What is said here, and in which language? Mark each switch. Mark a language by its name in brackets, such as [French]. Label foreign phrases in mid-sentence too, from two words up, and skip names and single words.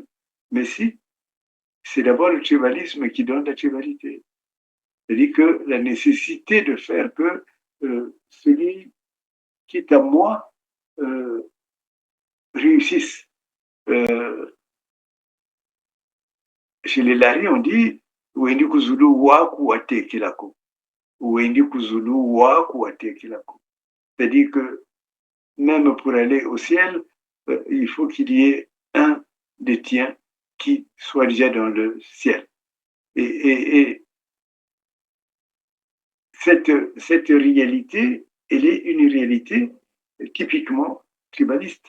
[French] Mais si, c'est d'abord le tribalisme qui donne la tribalité. C'est-à-dire que la nécessité de faire que celui qui est à moi réussisse. Chez les Lari, on dit [Laari] Wendi kuzulu waku watekilako. Wendi kuzulu waku watekilako. [French] C'est-à-dire que même pour aller au ciel, il faut qu'il y ait un des tiens qui soit déjà dans le ciel. Et cette réalité, elle est une réalité typiquement tribaliste.